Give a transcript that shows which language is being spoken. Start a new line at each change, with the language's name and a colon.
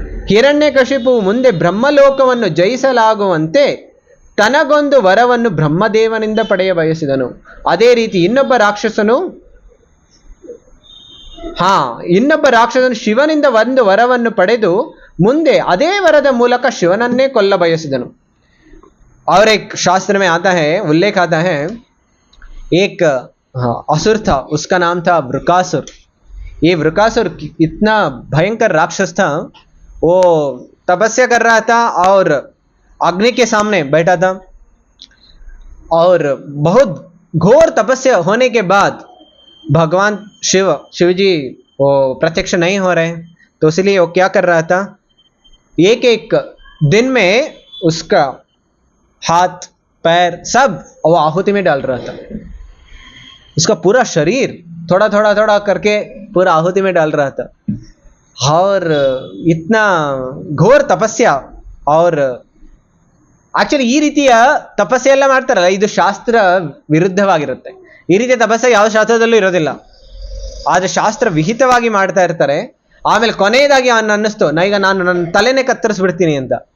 Kannada: ಹಿರಣ್ಯಕಶಿಪು ಮುಂದೆ ಬ್ರಹ್ಮಲೋಕವನ್ನು ಜಯಿಸಲಾಗುವಂತೆ ತನಗೊಂದು ವರವನ್ನು ಬ್ರಹ್ಮದೇವನಿಂದ ಪಡೆಯ ಬಯಸಿದನು. ಅದೇ ರೀತಿ ಇನ್ನೊಬ್ಬ ರಾಕ್ಷಸನು ಶಿವನಿಂದ 1 ವರವನ್ನು ಪಡೆದು ಮುಂದೆ ಅದೇ ವರದ ಮೂಲಕ ಶಿವನನ್ನೇ ಕೊಲ್ಲ ಬಯಸಿದನು.
Hindi: और एक शास्त्र में आता है, उल्लेख आता है, एक असुर था, उसका नाम था वृकासुर. ये वृकासुर इतना भयंकर राक्षस था, वो तपस्या कर रहा था और अग्नि के सामने बैठा था. और बहुत घोर तपस्या होने के बाद भगवान शिव जी वो प्रत्यक्ष नहीं हो रहे, तो इसलिए वो क्या कर रहा था, एक दिन में उसका हाथ पैर सब वो आहुति में डाल रहा था. उसका पूरा शरीर थोड़ा थोड़ा करके पूरा आहुति में डाल रहा था. और इतना घोर तपस्या. और
Kannada: ಆಕ್ಚುಲಿ ಈ ರೀತಿಯ ತಪಸ್ಸೆ ಎಲ್ಲ ಮಾಡ್ತಾರಲ್ಲ, ಇದು ಶಾಸ್ತ್ರ ವಿರುದ್ಧವಾಗಿರುತ್ತೆ. ಈ ರೀತಿಯ ತಪಸ್ಸೆ ಯಾವ ಶಾಸ್ತ್ರದಲ್ಲೂ ಇರೋದಿಲ್ಲ, ಆದ್ರೆ ಶಾಸ್ತ್ರ ವಿಹಿತವಾಗಿ ಮಾಡ್ತಾ ಇರ್ತಾರೆ. ಆಮೇಲೆ ಕೊನೆಯದಾಗಿ ಅವನು ಅನ್ನಿಸ್ತು, ನಾನು ನನ್ನ ತಲೆನೇ ಕತ್ತರಿಸ್ಬಿಡ್ತೀನಿ ಅಂತ.